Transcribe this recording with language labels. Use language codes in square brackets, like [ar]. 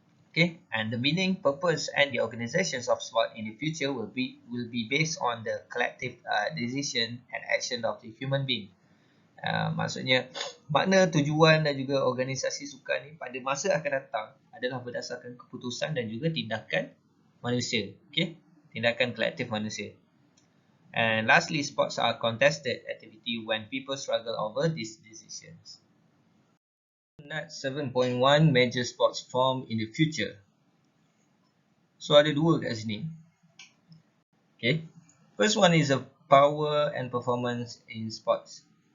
[en] Okay, and the meaning, purpose, and the organizations of sport in the future will be based on the collective decision and action of the human being. [ms] Maksudnya makna, tujuan dan juga organisasi sukan ni pada masa akan datang adalah berdasarkan keputusan dan juga tindakan manusia. Okay, tindakan kolektif manusia. [en] And lastly, sports are contested activity when people struggle over these decisions. Next, 7.1 major sports form in the future. So [ms] ada dua kat sini. [en] Okay, first one is a power and performance in sports.